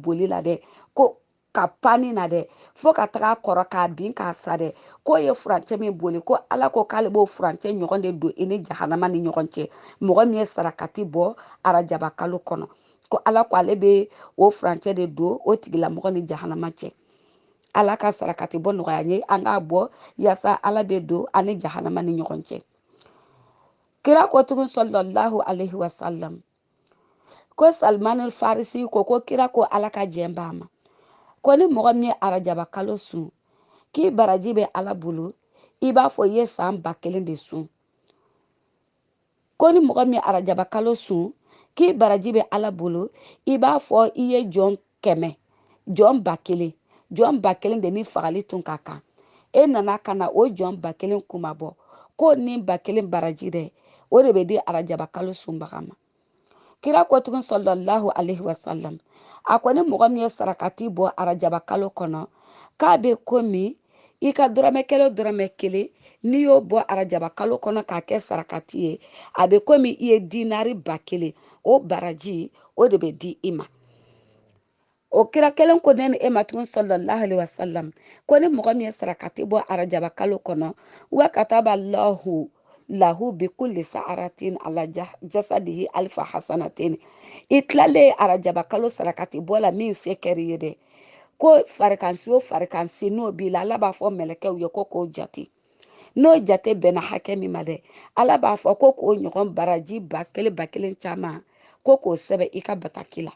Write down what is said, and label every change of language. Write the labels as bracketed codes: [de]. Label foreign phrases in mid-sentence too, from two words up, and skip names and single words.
[bm] boli la dɛ ko ka pani na dɛ fo ka taga kɔrɔ k'a bin k'a sa dɛ k'o ye furancɛ min boli ko ala ko k'ale b'o furancɛ ɲɔgɔn de don i ni jahanama ni ɲɔgɔn cɛ mɔgɔ min ye sarakati bɔ arajaba kalo kɔnɔ ko ala ko ale bɛ o furancɛ de don o tigilamɔgɔ ni jahanama cɛ ala ka sarakati bɔ nɔgɔya ye an k'a bɔ yaasa ala bɛ don ani jahanama ni ɲɔgɔn cɛ kira ko tugun [ar] صلى الله عليه وسلم [bm] ko Salman Farisi ko kira ko ala ka jɛn b'a ma ko ni mɔgɔ min ye arajaba kalo sun k'i baraji bɛ ala bolo i b'a fɔ i ye san 1000 de sun ko ni mɔgɔ min ye arajaba kalo sun k'i baraji bɛ ala bolo i b'a fɔ i ye jɔn 100 jɔn 1000 jɔn 1000 de ni fagali tun ka kan e nana ka na o jɔn 1000 kuma bɔ ko ni 1000 baraji dɛ o de bɛ di arajaba kalo sunbaga ma kira ko tugun [ar] صلى الله عليه وسلم [bm] a ko ni mɔgɔ min ye sarakati bɔ arajaba kalo kɔnɔ k'a bɛ komi i ka dɔrɔmɛ kelen o dɔrɔmɛ kelen n'i y'o bɔ arajaba kalo kɔnɔ k'a kɛ sarakati ye a bɛ komi i ye dinari 1000 o baraji o de bɛ di i ma. O kira kelen ko ne ni e ma tugun [ar] صلى الله عليه وسلم [bm] ko ni mɔgɔ min ye sarakati bɔ arajaba kalo kɔnɔ [ar] وكتب الله بكل شعرة على جسده ألف حسنة [bm] i tilalen arajaba kalo sarakati bɔ la min se kɛr'i ye dɛ ko farikansi o farikansi n'o b'i la ala b'a fɔ mɛlɛkɛw ye ko k'o jate n'o jate bɛnna hakɛ min ma dɛ ala b'a fɔ ko k'o ɲɔgɔn baraji 1000 caman ko k'o sɛbɛn i ka bataki la.